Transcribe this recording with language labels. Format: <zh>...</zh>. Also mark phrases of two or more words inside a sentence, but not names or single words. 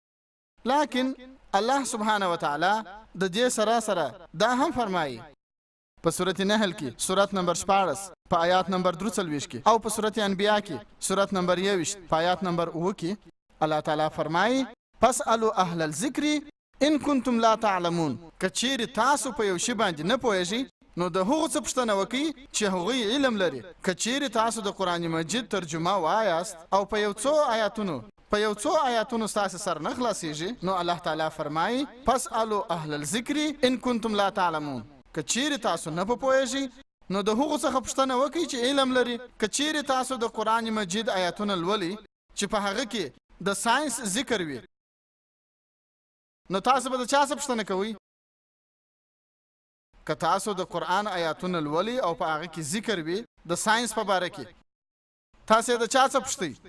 <ps>لیکن</ps> <ar>الله سبحانه وتعالی</ar> <ps>د دې سره دا هم فرمایي په سورۃ نحل کې سورۃ نمبر 14 په آیات نمبر 43 کې او په سورۃ انبیاء کې سورۃ نمبر 21 په آیات نمبر 9 کې الله تعالی فرمایي</ps> <ar>فاسألوا اهل الذکر ان کنتم لا تعلمون.</ar> <ps>کچیر تاسو په یو شی باندې نه پوهیږئ نو د هغو څه پوښتنه وکړئ چې هغوی علم لري. کچیر تاسو د قرآن مجید ترجمه وایاست او په یو څو آیاتونو ستاسو سر نه خلاصیږي نو الله تعالی فرمایي</ps> <ar>فاسألوا اهل الذکر ان کنتم لا تعلمون.</ar> <ps>کچیر تاسو نه پوهیږئ نو د هغو څخه پوښتنه وکړئ چې علم لري. کچیر تاسو د قرآن مجید آیاتونه لولئ چې په هغه کې د ساينس ذکر وي نو تاسو به د چا څه پوښتنه کوئ؟ که تاسو د قرآن آیاتونه لولئ او په هغه کې ذکر وي د ساينس په باره کې تاسو د چا څه پوښتئ؟</ps>